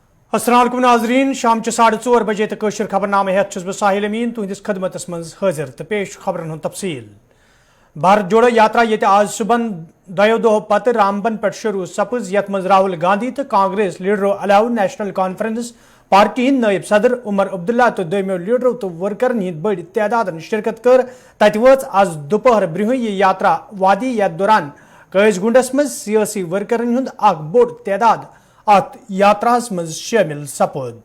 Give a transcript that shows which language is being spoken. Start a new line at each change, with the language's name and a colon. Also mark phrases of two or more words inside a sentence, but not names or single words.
Kashmiri: अस्सलाम वालेकुम नाज़रीन, शाम 4:30 बजे तक कशर खबरनामे हेत बह साहिल अमीन तुहदिस खदमतस मज हाजिर तो पेश खबरन तफसील। भारत जोड़ो यात्रा ये आज सुबह दो दो पत रामबन पे शुरू सपज यथ मज राहुल गांधी तो कांग्रेस लीडरों अलाव नेशनल कॉन्फ्रेंस पार्टी हिंद नायब सदर उमर अब्दुल्ला तो दोमो लीडरों तो वर्करन हिंद बड़ तादाद शिरकत कर तत वच आज दोपहर ब्रुह यह यात्रा वादी यथ दौरान कैजगुंडस मज सियासी वर्करन हुंद बोड़ तादाद अत यात्रास मज शामिल सपोद।